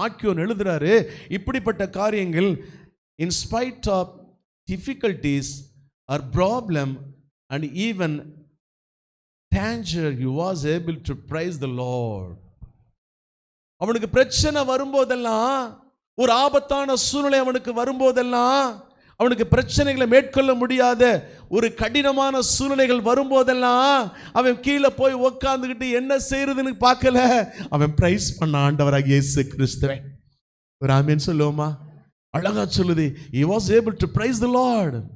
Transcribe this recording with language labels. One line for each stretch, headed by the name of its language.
Tamil: ஆக்கியோன் எழுதுறாரு, இப்படிப்பட்ட காரியங்கள்
English: in spite of difficulties or problem and even danger, he was able to praise the Lord.
Tamil: அவனுக்கு பிரச்சனை வரும்போதெல்லாம், ஒரு ஆபத்தான சூழ்நிலை அவனுக்கு வரும்போதெல்லாம், அவனுக்கு பிரச்சனைகளை மேற்கொள்ள முடியாத ஒரு கடினமான சூழ்நிலைகள் வரும்போதெல்லாம் அவன் கீழே போய் உட்கார்ந்துக்கிட்டு என்ன செய்யறதுன்னு பார்க்கல, அவன் பிரைஸ் பண்ண ஆண்டவராகிய இயேசு கிறிஸ்துவை. ஒரு ஆமென் சொல்லுவோமா? அழகா சொல்லுது,
English: he was able to praise the Lord.